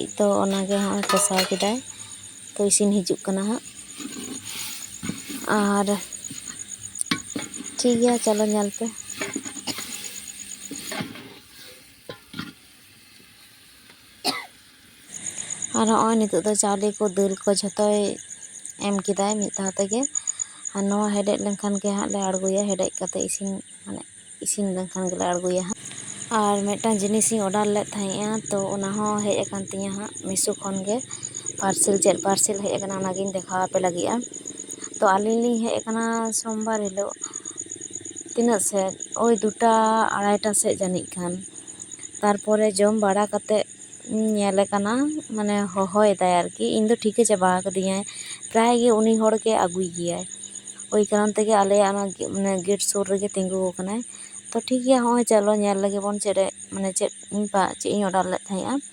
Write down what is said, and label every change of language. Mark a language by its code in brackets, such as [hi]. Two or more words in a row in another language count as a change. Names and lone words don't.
[sat] तो ओनागे होय कसाव केदाय तो इसिन हिजुग कना हां और ठीक गया चलो नेल पे। और होय नितो दो चावले को दाल को झतोय एम किदाय मिद धाव तेगे और नोआ हेडेट लेनखान के हां ले आड़गोया हेडेट कते इसिन माने इसिन लेनखान गेले आड़गोया हां। और मेटा जिनिस इन ऑर्डर ले थाहेया तो ओना हो हेज अकान तिया हां मिशो खन गे पार्सल चेक पार्सल हेज अकाना ओनागिन देखाव पे लगिया। तो आलिन लिंग हेज अकाना सोमवार हिलो तीना से ओई 2टा 2:30 से जानिक खान तारपरे जम बड़ा कते ᱧᱮᱞᱮ ᱠᱟᱱᱟ ᱢᱟᱱᱮ ᱦᱚᱦᱚᱭᱮᱫᱟᱭ ᱟᱨᱠᱤ, ᱤᱧ ᱫᱚ ᱴᱷᱤᱠᱮ ᱪᱟᱵᱟ ᱟᱠᱟᱫᱤᱧᱟᱭ, ᱯᱨᱟᱭ ᱜᱮ ᱩᱱᱤ ᱦᱚᱲ ᱜᱮ ᱟᱹᱜᱩᱭ ᱜᱮᱭᱟᱭ, ওই ᱠᱟᱨᱚᱱ ᱛᱮᱜᱮ ᱟᱞᱮᱭᱟᱜ ᱚᱱᱟ ᱢᱟᱱᱮ ᱜᱮᱴ ᱥᱩᱨ ᱨᱮᱜᱮ ᱛᱤᱸᱜᱩ ᱟᱠᱟᱱᱟᱭ᱾ ᱛᱚ ᱴᱷᱤᱠ ᱜᱮᱭᱟ, ᱦᱚᱸᱜᱼᱚᱭ ᱪᱚᱞᱚ ᱧᱮᱞ ᱞᱮᱜᱮ ᱵᱚᱱ ᱪᱮᱫ ᱤᱧ ᱚᱰᱟᱨ ᱞᱮᱫ ᱛᱟᱦᱮᱸᱜᱼᱟ᱾